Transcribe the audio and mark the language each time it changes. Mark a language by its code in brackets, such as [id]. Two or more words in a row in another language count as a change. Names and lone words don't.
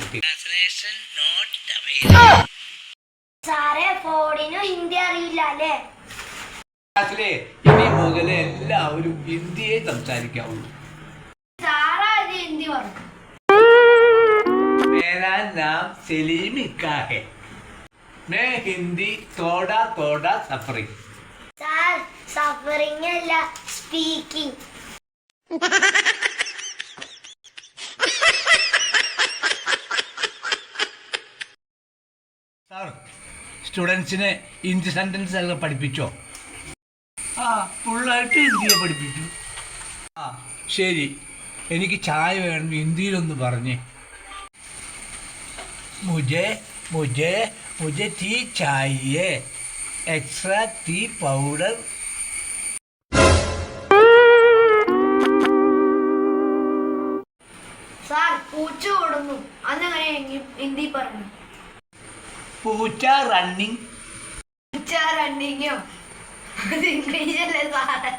[ml] സാറേ ഫോണിനും ഹിന്ദി അറിയില്ല അല്ലേ? ഇനി മുതൽ എല്ലാവരും ഹിന്ദിയെ സംസാരിക്കാവുള്ളൂ. സാറാണ് ഹിന്ദി പറഞ്ഞു. [hi] मेरा नाम सलीम इक्का है. मैं हिंदी थोड़ा थोड़ा सफरिंग. [ml] സാർ സഫറിംഗ് അല്ല, സ്പീക്കിംഗ്. സാർ, സ്റ്റുഡൻസിനെ ഹിന്ദി സെന്റൻസ് എല്ലാം പഠിപ്പിച്ചോ? ആ, ഫുള്ളായിട്ട് ഹിന്ദിയെ പഠിപ്പിച്ചു. ആ ശരി, എനിക്ക് ചായ വേണം, ഹിന്ദിയിലൊന്ന് പറഞ്ഞേ. [hi] മുझे मुझे मुझे टी चाहिए, [en] extra tea powder. [ml] സാർ പൂച്ച ഓടുന്നു, അന്നെങ്ങനെ ഹിന്ദി പറഞ്ഞു? പൂച്ച റണ്ണിങ്. പൂച്ച റണ്ണിങ്ങോ? ഇംഗ്ലീഷല്ലേ സാറേ?